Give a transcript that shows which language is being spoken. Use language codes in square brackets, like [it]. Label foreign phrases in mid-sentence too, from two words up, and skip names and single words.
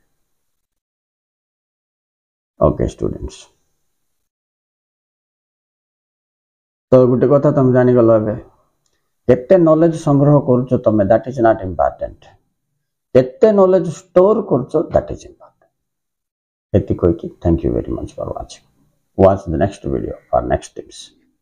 [en] Okay students, [or] ତ ଗୋଟେ କଥା ତୁମ ଜାଣି ଗଲ ଏବେ କେତେ ନଲେଜ ସଂଗ୍ରହ କରଛ ତମେ [en] that is not important [or] କେତେ ନଲେଜ ଷ୍ଟୋର କରଛ [en] that is important [or] ଏତି କହି କି [en] thank you very much for watching watch the next video for next tips.